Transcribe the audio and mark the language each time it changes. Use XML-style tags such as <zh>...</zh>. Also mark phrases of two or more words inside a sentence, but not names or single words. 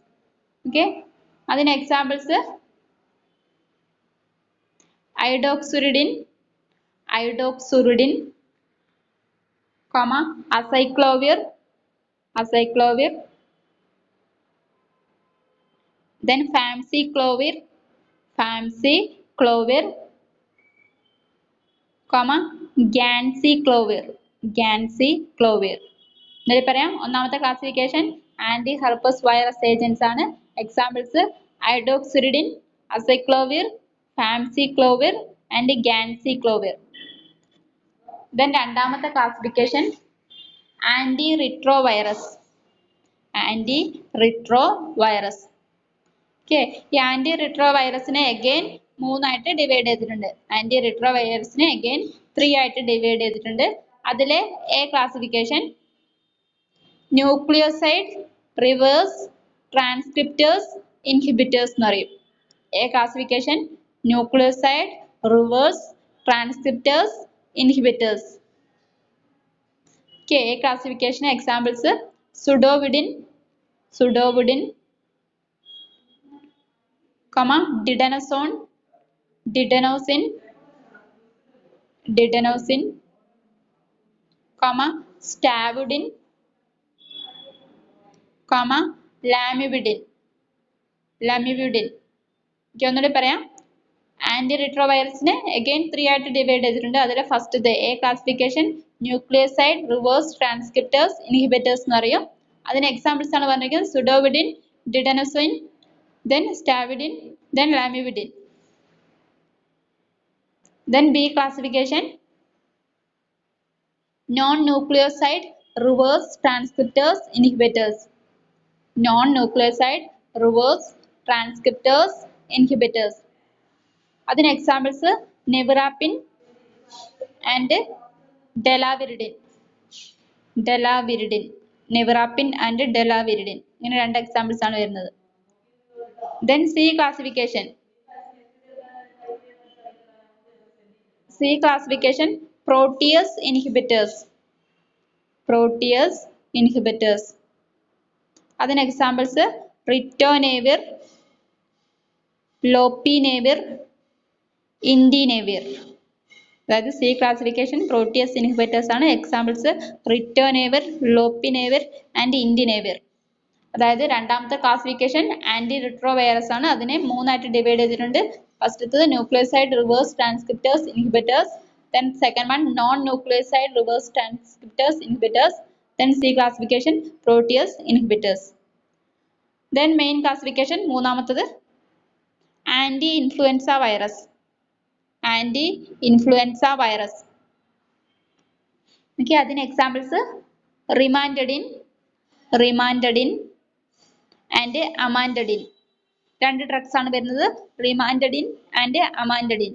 <ml>ഓക്കെ, അതിന് എക്സാമ്പിൾസ് ഐഡോക്സുരിഡിൻ, അസൈക്ലോവിർ, then famciclovir, ganciclovir. ഇതിൽ പറയാം, ഒന്നാമത്തെ ക്ലാസിഫിക്കേഷൻ</ml> <en>anti herpes virus agents</en> <ml>ആണ്. എക്സാമ്പിൾസ് ഐഡോക്സുരിഡിൻ, അസൈക്ലോവിർ,</ml> <en>famciclovir and ganciclovir.</en> <ml>Then രണ്ടാമത്തെ ക്ലാസിഫിക്കേഷൻ</ml> <en>anti retrovirus.</en> <ml>ഓക്കെ, ഈ ആന്റി റിട്രോവൈറസിനെ അഗൈൻ മൂന്നായിട്ട് ഡിവൈഡ് ചെയ്തിട്ടുണ്ട്. ആന്റി റിട്രോവൈറസിനെ അഗൈൻ 3 ആയിട്ട് ഡിവൈഡ് ചെയ്തിട്ടുണ്ട്. അതിലെ</ml> <en>A classification nucleoside reverse transcriptase inhibitors</en> <ml>എന്ന് പറയും.</ml> <en>A classification nucleoside reverse transcriptase inhibitors.</en> <ml>ഓക്കെ,</ml> <en>A classification examples</en> <ml>സുഡോവിഡിൻ,</ml> <en>didenosine, stavudin, lamivudin.</en> <ml>ഒന്നുകൂടി പറയാം, ആന്റി റിട്രോവൈറസിനെ അഗൈൻ 3 ആയിട്ട് ഡിവൈഡ് ചെയ്തിട്ടുണ്ട്. അതിലെ</ml> <en>first A classification nucleoside reverse transcriptase inhibitors</en> <ml>എന്ന് പറയും. അതിന് എക്സാമ്പിൾസ് ആണ് പറഞ്ഞിരിക്കുന്നത് സുഡോവിഡിൻ, ഡിഡെനോസിൻ,</ml> <en>then stavudin, then lamivudin. Then B classification non-nucleoside reverse transcriptase inhibitors.</en> <ml>അതിന് എക്സാമ്പിൾസ് നെവിറാപ്പിൻ ആൻഡ് ഡെലാവിരിഡിൻ. ഇങ്ങനെ 2 എക്സാമ്പിൾസ് ആണ് വരുന്നത്.</ml> <en>Then C classification protease inhibitors.</en> <ml>അതിന് എക്സാമ്പിൾസ് റിറ്റോനേവിർ, ലോപ്പിനേവിർ, ഇൻഡിനേവിർ. അതായത്</ml> <en>C classification protease inhibitors</en> <ml>ആണ്. എക്സാമ്പിൾസ് റിറ്റോനേവിർ, ലോപ്പിനേവിർ ആൻഡ് ഇൻഡിനേവിർ. അതായത് രണ്ടാമത്തെ ക്ലാസിഫിക്കേഷൻ ആന്റി റിട്രോവൈറസ് ആണ്. അതിനെ മൂന്നായിട്ട് ഡിവൈഡ് ചെയ്തിട്ടുണ്ട്. ഫസ്റ്റത്തത്</ml> <en>nucleoside reverse transcriptase inhibitors, then second one non nucleoside reverse transcriptase inhibitors, then C classification protease inhibitors. Then main classification മൂന്നാമത്തത് anti influenza virus. anti influenza virus.</en> <ml>ഓക്കെ, അതിന് എക്സാമ്പിൾസ് റിമാൻഡഡിൻ, റിമാൻഡഡിൻ ആൻഡ് അമാൻഡഡിൻ. രണ്ട് ഡ്രഗ്സ് ആണ് വരുന്നത്, റിമാൻഡഡിൻ ആൻഡ് അമാൻഡഡിൻ.</ml>